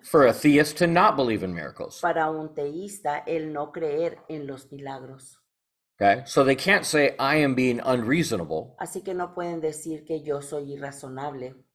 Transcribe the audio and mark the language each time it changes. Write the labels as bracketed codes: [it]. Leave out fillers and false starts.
[en] for a theist to not believe in miracles. [es] para un teísta el no creer en los milagros. [en] Okay? So they can't say, I am being unreasonable [es] Así que no pueden decir que yo soy irrazonable